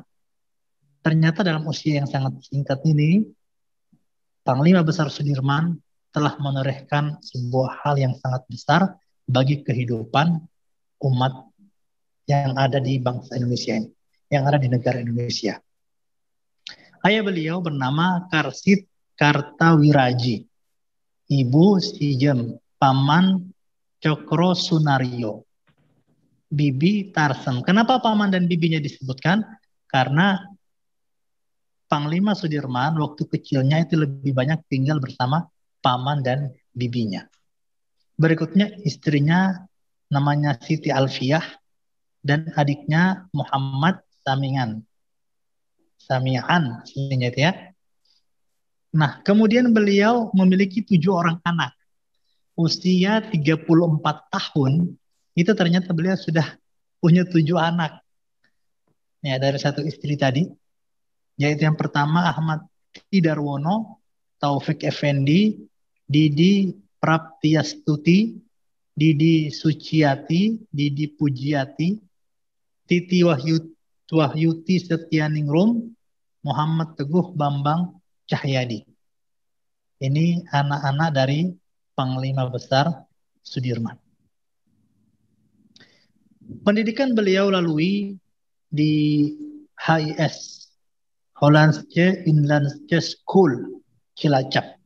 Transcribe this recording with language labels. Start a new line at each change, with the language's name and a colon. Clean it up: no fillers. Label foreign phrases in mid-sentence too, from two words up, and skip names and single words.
Indonesian: Ternyata dalam usia yang sangat singkat ini, Panglima Besar Sudirman telah menorehkan sebuah hal yang sangat besar bagi kehidupan umat yang ada di bangsa Indonesia ini, yang ada di negara Indonesia. Ayah beliau bernama Karsit Kartawiraji, Ibu Sijem Paman Cokro Sunario, Bibi Tarsem. Kenapa paman dan bibinya disebutkan? Karena Panglima Sudirman waktu kecilnya itu lebih banyak tinggal bersama paman dan bibinya. Berikutnya istrinya namanya Siti Alfiah dan adiknya Muhammad Samian. Samian, sebenarnya itu ya. Nah, kemudian beliau memiliki 7 orang anak. Usia 34 tahun, itu ternyata beliau sudah punya 7 anak. Ya, dari satu istri tadi, yaitu yang pertama Ahmad Tidarwono, Taufik Effendi, Didi Praptiastuti, Didi Suciati, Didi Pujiati, Titi Wahyuti Setianingrum, Muhammad Teguh Bambang Cahyadi. Ini anak-anak dari Panglima Besar Sudirman. Pendidikan beliau lalui di HIS, Hollandse Inlandse School, Cilacap.